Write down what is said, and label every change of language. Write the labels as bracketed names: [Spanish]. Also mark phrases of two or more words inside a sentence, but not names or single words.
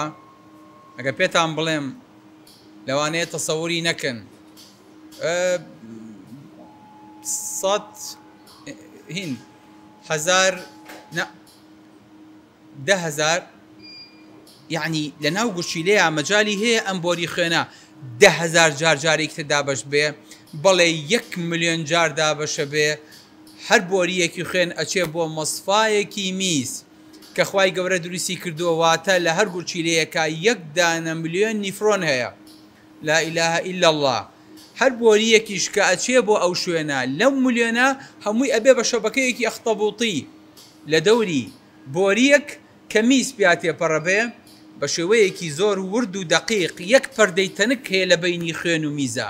[Central Kurdish] ئەگە پێتان بڵێم لەوانەیە تەسەوری نەکەن 10,000 یعنی لە ناو گورچیلەیە مەجای هەیە ئەم بۆری خوێنە 10,000 جارێک تر دابەش بێ، بەڵێ 1 ملیۆن جار دابەشە بێ. هەر بۆریەکی خوێن ئەچێ بۆ مەسفایەکی میز کە خوای گەورە دروستی کردووەواتە لە هەر گورچیلەیەکە 1 دانە ملیۆن نیفرۆن هەیە. [Arabic] لا إله إلا الله. [Central Kurdish] هەر بۆریەکیش کە ئەچێ بۆ ئەو شوێنە لەو ملیۆنە هەمووی ئەبێ بە شەبەکەیەکی ئەختەبوڵتی لە دەوری بۆریەک کە میز پیاتێ پەڕە بێ بە شێوەیەکی زۆر ورد و دەقیق 1 پەردەی تەنک هەیە لە بەینی خوێن و میزە.